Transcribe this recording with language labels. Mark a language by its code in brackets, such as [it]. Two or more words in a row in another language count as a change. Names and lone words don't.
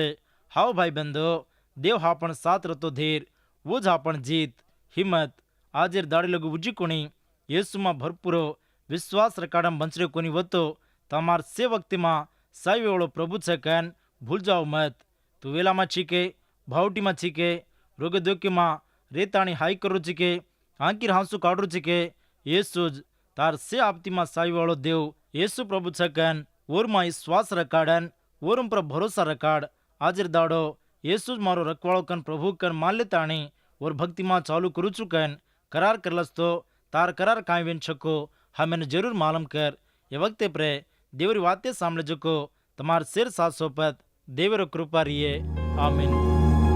[lmn] हाओ भाई बंधो देव हापण साथ रतो धीर वो हापण जीत हिम्मत आजेर दाड़ी लगू उजी कोनी येसु मां भरपूरो विश्वास रकाडम बंचरे कोनी वतो तमार से वक्ति मां साई वेळो प्रभु छे कन भूल जाओ मत। तू वेला मां चीके भावटी मां चीके रोगे दोके मां रेताणी हाई करू चीके आंकीर हांसू काढरू चीके येसुज तार से आपती मां साई वाळो देव येसु प्रभु छे कन ओर मां विश्वास रकाडन ओरम पर भरोसा रकाड आजिर दाड़ो येसुज मारो रखवाळो कन प्रभु कन मान लेताणी और भक्ति मां चालू करू चुकन करार करलस तो तार करार काई वेन छको हमें जरूर मालूम कर। ये वक्ते प्रे देवरी वाते सामने जो को तमार सिर साथ सोपत देवर कृपा रिये आमीन।